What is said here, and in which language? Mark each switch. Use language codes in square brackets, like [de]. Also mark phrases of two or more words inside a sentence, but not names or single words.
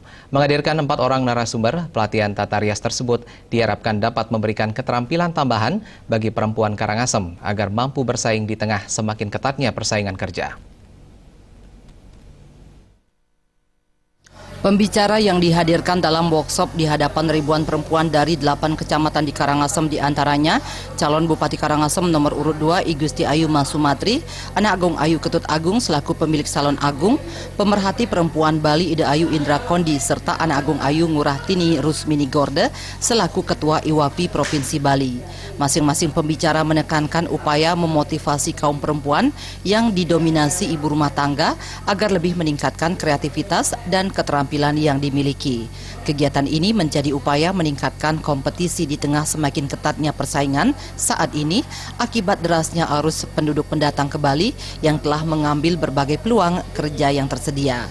[id] Menghadirkan 4 orang narasumber, pelatihan tata rias tersebut diharapkan dapat memberikan keterampilan tambahan bagi perempuan Karangasem agar mampu bersaing di tengah semakin ketatnya persaingan kerja. Pembicara yang dihadirkan dalam workshop di hadapan ribuan perempuan dari 8 kecamatan di Karangasem diantaranya calon Bupati Karangasem nomor urut 2 I Gusti Ayu Masumatri, Anak Agung Ayu Ketut Agung selaku pemilik Salon Agung, pemerhati perempuan Bali Ida Ayu Indra Kondi serta Anak Agung Ayu Ngurah Tini Rusmini Gorde selaku Ketua IWAPI Provinsi Bali. Masing-masing pembicara menekankan upaya memotivasi kaum perempuan yang didominasi ibu rumah tangga agar lebih meningkatkan kreativitas dan keterampilan yang dimiliki. Kegiatan ini menjadi upaya meningkatkan kompetisi di tengah semakin ketatnya persaingan saat ini akibat derasnya arus penduduk pendatang ke Bali yang telah mengambil berbagai peluang kerja yang tersedia.